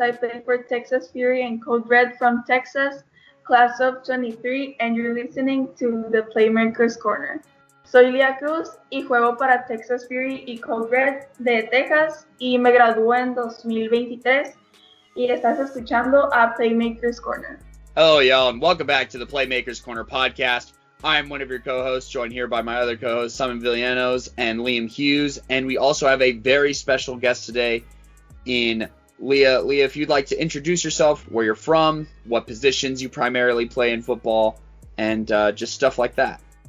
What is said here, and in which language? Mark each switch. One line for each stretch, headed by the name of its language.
English: I play for Texas Fury and Code Red from Texas, class of 23, and you're listening to the Playmakers Corner.
Spanish: Soy Lia Cruz y juego para Texas Fury y Code Red de Texas y me gradué en 2023 y estás escuchando a Playmakers Corner.
English: Hello, y'all, and welcome back to the Playmakers Corner podcast. I'm one of your co-hosts, joined here by my other co-hosts, Simon Villanos and Liam Hughes, and we also have a very special guest today in Lia. Lia, if you'd like to introduce yourself, where you're from, what positions you primarily play in football, and just stuff like that.